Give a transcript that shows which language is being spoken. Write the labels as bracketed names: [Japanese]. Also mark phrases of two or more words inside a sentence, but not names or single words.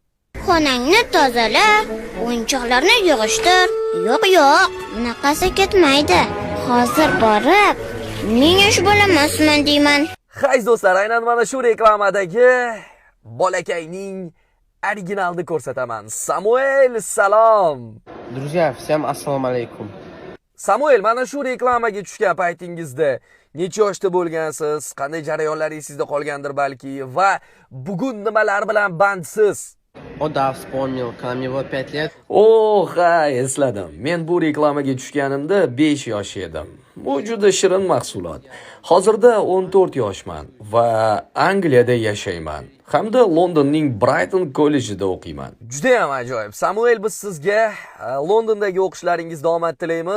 [Uzbek] Xonangni tozala, o'yinchoqlarni yig'ishtir. Yo'q, bunaqasi ketmaydi. Hozir borib, men yosh bolamasman deyman. Hay do'stlar, aynan mana shu reklamadagi bolakayning originalni ko'rsataman. Samuel, salom. [Russian] Друзья, всем [Uzbek] assalomu alaykum. Samuel, mana shu reklamaga tushgan paytingizda necha yoshda bo'lgansiz? Qanday jarayonlaringiz sizda qolgandir balki va bugun nimalar bilan bandsiz? [Russian] O да, вспомнил, когда мне было 5 лет. [Uzbek] Ha, esladim. Men bu reklamaga tushganimda 5 yosh edim. Bu juda shirin mahsulot. Hozirda 14 yoshman va Angliyada yashayman. Hamda Londonning Brighton kollejida o'qiyman. Juda ham ajoyib. Samuel, biz sizga Londondagi o'qishlaringizda omad tilaymiz.